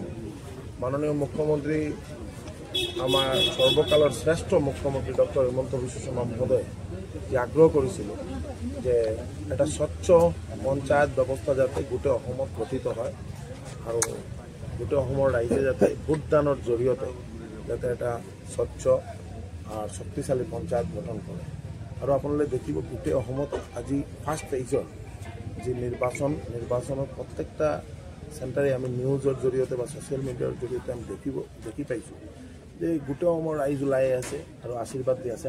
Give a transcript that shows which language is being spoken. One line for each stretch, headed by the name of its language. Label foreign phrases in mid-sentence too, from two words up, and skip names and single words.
Bangla: মাননীয় মুখ্যমন্ত্রী আমার সর্বকালের শ্রেষ্ঠ মুখ্যমন্ত্রী ডক্টর হিমন্ত বিশ্ব শর্মা মহোদয় যে আগ্রহ করেছিল যে এটা স্বচ্ছ পঞ্চায়েত ব্যবস্থা
Assamese: যাতে গোটেই অসমত গঠিত হয় আৰু গোটেই অসমৰ ৰাইজে যাতে ভোটদানৰ জৰিয়তে যাতে এটা স্বচ্ছ আৰু শক্তিশালী পঞ্চায়ত গঠন কৰে। আৰু আপোনালোকে দেখিব গোটেই অসমত আজি ফাৰ্ষ্ট ফেজৰ যি নিৰ্বাচনৰ প্ৰত্যেকটা চেণ্টাৰে আমি নিউজৰ জৰিয়তে বা ছ'চিয়েল মিডিয়াৰ জৰিয়তে আমি দেখি পাইছোঁ যে গোটেই অসমৰ ৰাইজ ওলাই আছে আৰু আশীৰ্বাদ দি আছে।